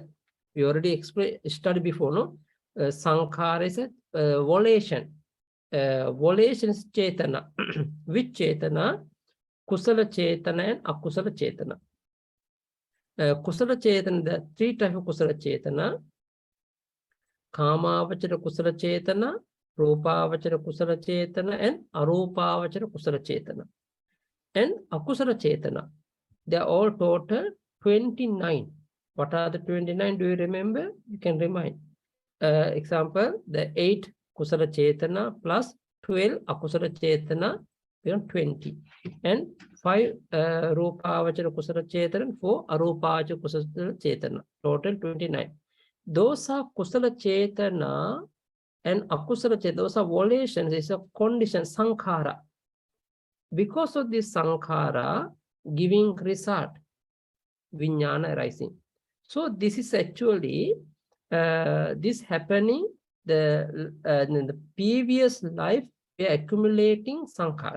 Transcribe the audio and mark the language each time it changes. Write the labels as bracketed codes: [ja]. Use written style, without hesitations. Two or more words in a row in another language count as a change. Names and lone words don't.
[en] We already studied before, no? Sankhara is a volition. Volition is Chetana. Which Chetana? [pi] Kusala Chetana and Akusala Chetana. Kusala Chetana, [en] the three types of [pi] Kusala Chetana. Kamavachara Kusala Chetana, Rupavachara Kusala Chetana, and Arupavachara Kusala Chetana. [en] And [pi] Akusala Chetana. [en] They are all total 29. What are the 29? Do you remember? You can remind. Example, the 8 [pi] Kusala Chetana [en] plus 12 [pi] Akusala Chetana, [en] 20. And 5 [pi] Rupavachara Kusala Chetana [en] and 4 [pi] Arupavachara Kusala Chetana. [en] Total 29. Those are [pi] Kusala Chetana [en] and [pi] Akusala Chetana. [en] Those are volitions. It's a condition, Sankhara. Because of this Sankhara giving result, Vijnana arising. So this is actually this happening in the previous life, we are accumulating Sankhara.